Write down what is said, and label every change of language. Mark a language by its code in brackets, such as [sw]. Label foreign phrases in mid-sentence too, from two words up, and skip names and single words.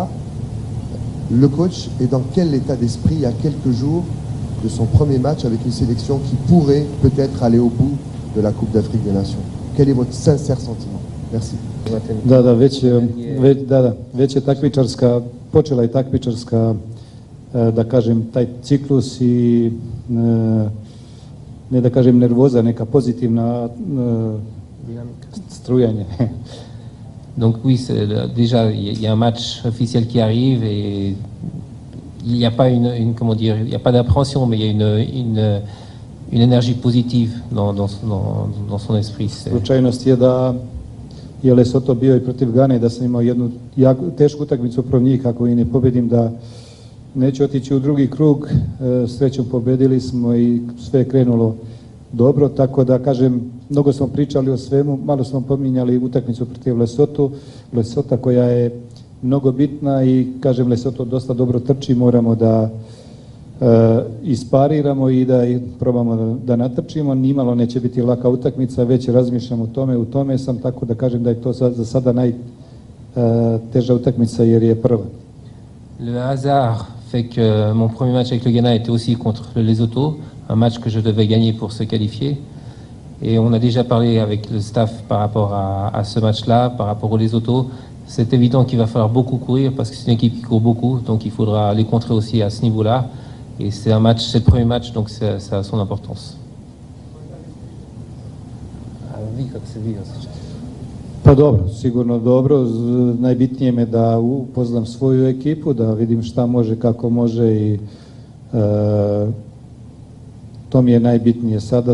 [fr] Le coach est dans quel état d'esprit il y a quelques jours de son premier match avec une sélection qui pourrait peut-être aller au bout de la Coupe d'Afrique des Nations? Quel est votre sincère sentiment? Merci. [sr] Već je takmičarska, počela je takmičarska, da kažem, taj ciklus i ne da kažem nervoza, neka pozitivna strujanje. [fr] Donc oui, déjà il y a un match officiel qui arrive et il n'y a pas comment dire, il n'y a pas d'appréhension, mais il y a une énergie positive dans son esprit. [sr] Slučajnost je da je Lesoto bio i protiv Gane, da sam imao jednu tešku utakmicu protiv njih, ako i ne pobedim da neću otići u drugi krug. Srećom pobedili smo i sve je krenulo dobro, tako da kažem, mnogo smo pričali o svemu, malo smo pominjali utakmicu protiv Lesota koja je mnogo bitna i kažem Lesoto dosta dobro trči, moramo da ispariramo i da probamo da natrčimo. Nimalo neće biti laka utakmica, već razmišljam o tome, u tome sam, tako da kažem da je to za sada najteža utakmica jer je prva. [fr] Le hasard fait que mon premier match avec le Ghana était aussi contre le Lesotho, un match que je devais gagner pour se qualifier. Et on a déjà parlé avec le staff par rapport à ce match-là, par rapport au Lesotho. C'est évident qu'il va falloir beaucoup courir parce que c'est une équipe qui court beaucoup, donc il faudra les contrer aussi à ce niveau-là. Et c'est un match, c'est le premier match, donc ça a son importance. [sr] Pa dobro, sigurno dobro. Najbitnije me da upoznam svoju ekipu, da vidim šta može, kako može i to mi je najbitnije sada.